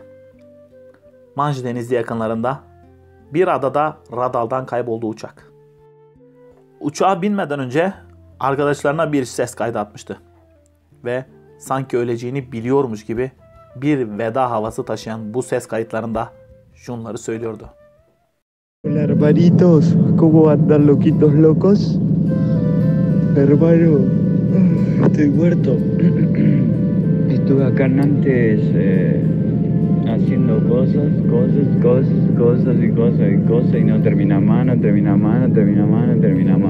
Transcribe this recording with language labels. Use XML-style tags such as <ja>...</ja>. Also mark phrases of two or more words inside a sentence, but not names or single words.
<tr>Manş Denizi yakınlarında bir adada radardan kayboldu uçak. Uçağa binmeden önce arkadaşlarına bir ses kaydı atmıştı. Ve sanki öleceğini biliyormuş gibi bir veda havası taşıyan bu ses kayıtlarında şunları söylüyordu.</tr> <es>Hola hermanitos, ¿cómo andan loquitos locos? Hermano, estoy muerto. Estuve acá en Nantes haciendo cosas y no termina más.</es>